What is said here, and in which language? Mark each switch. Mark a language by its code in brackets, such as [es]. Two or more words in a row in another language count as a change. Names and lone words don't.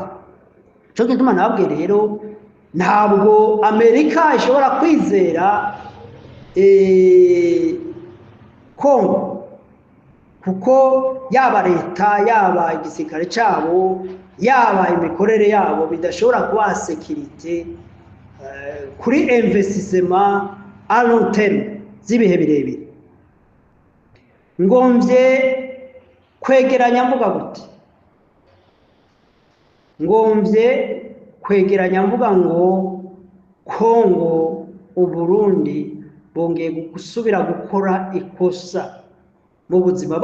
[rn] Cyo gituma nabwe rero ntabwo Amerika ishobora kwizera Kongo, kuko yaba leta yaba igisirikare cyabo yaba imikorere yabo bidashobora kuba sekirite kuri investisema [en] a long term [rn] z'ibihe birebire. Ngomvye kwegeranya mvuga gute? Ngomvye kwegeranya mvuga ngo Kongo, Uburundi bongeye gusubira gukora ikosa mu buzima.